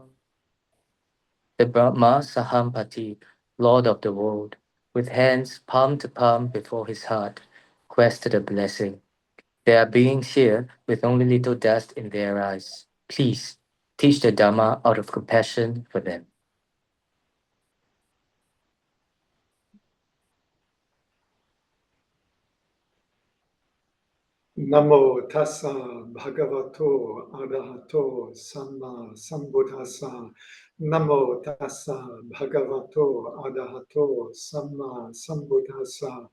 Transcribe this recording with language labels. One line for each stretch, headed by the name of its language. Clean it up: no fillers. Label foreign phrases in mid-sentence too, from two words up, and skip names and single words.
English: The Brahma Sahampati, Lord of the world, with hands palm to palm before his heart, quested a blessing. There are beings here with only little dust in their eyes. Please, teach the Dhamma out of compassion for them.
Pali: Namo tassa bhagavato arahato samma sambuddhassa. Namo tassa bhagavato arahato samma sambuddhassa.